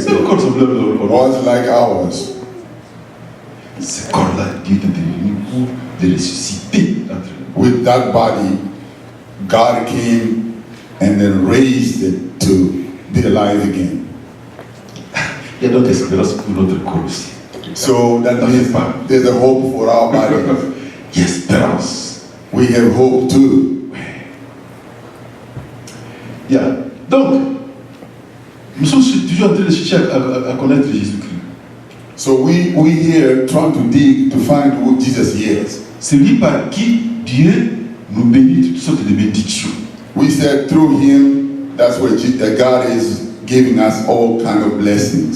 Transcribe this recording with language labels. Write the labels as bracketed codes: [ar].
[fr] C'est le corps semblable au nôtre. [en] was like ours. [fr] Ce corps-là, Dieu était venu pour le ressusciter entre nous. [en] With that body, God came and then raised it to be alive again. [fr] Il y a donc espérance pour notre corps aussi. [en] So that means there's a hope for our body. [fr] Il y a espérance. [en] We have hope too. Yeah. [fr] Donc, nous sommes toujours en train de chercher à connaître Jésus-Christ. [en] So we here trying to dig to find who Jesus is. [fr] C'est lui par qui Dieu nous bénit de toutes sortes de bénédictions. [en] We said through him, that's where God is giving us all kind of blessings.